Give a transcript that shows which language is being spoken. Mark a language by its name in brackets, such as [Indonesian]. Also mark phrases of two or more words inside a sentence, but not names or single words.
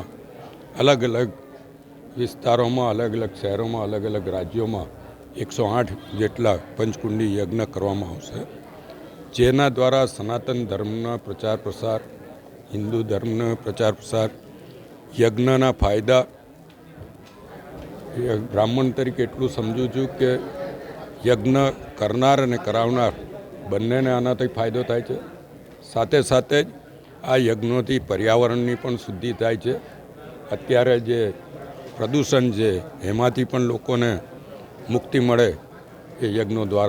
[Hindi] अलग अलग विस्तारों में, अलग अलग शहरों में, अलग अलग राज्यों में [Gujarati] 108 જેટલા પંચકુંડી યજ્ઞ કરવામાં આવશે, જેના દ્વારા સનાતન ધર્મના પ્રચાર પ્રસાર, હિંદુ ધર્મના પ્રચાર પ્રસાર, યજ્ઞના ફાયદા બ્રાહ્મણ તરીકે એટલું સમજું છું કે યજ્ઞ કરનાર અને કરાવનાર બંનેને આનાથી ફાયદો થાય છે। સાથે સાથે જ આ યજ્ઞોથી પર્યાવરણની પણ શુદ્ધિ થાય છે। અત્યારે જે પ્રદૂષણ હૈ એમાંથી પણ લોકોને મુક્તિ મળે એ યજ્ઞો દ્વારા।